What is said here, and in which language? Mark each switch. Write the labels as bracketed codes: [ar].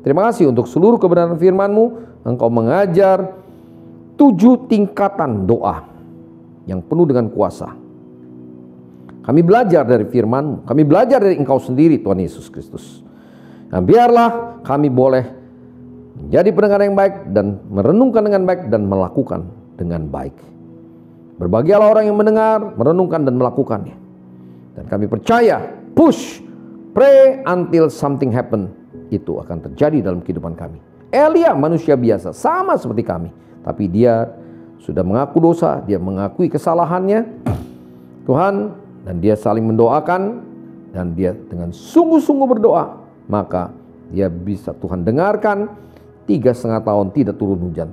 [id] Terima kasih untuk seluruh kebenaran firman-Mu. Engkau mengajar 7 tingkatan doa yang penuh dengan kuasa. Kami belajar dari firman-Mu. Kami belajar dari Engkau sendiri Tuhan Yesus Kristus. Dan biarlah kami boleh menjadi pendengar yang baik dan merenungkan dengan baik dan melakukan dengan baik. Berbahagialah orang yang mendengar, merenungkan dan melakukannya. Dan kami percaya, push, [en] pray until something happen. [id] Itu akan terjadi dalam kehidupan kami. Elia manusia biasa, sama seperti kami. Tapi dia sudah mengaku dosa, dia mengakui kesalahannya. Tuhan, dan dia saling mendoakan. Dan dia dengan sungguh-sungguh berdoa. Maka dia bisa Tuhan dengarkan. 3,5 tahun tidak turun hujan.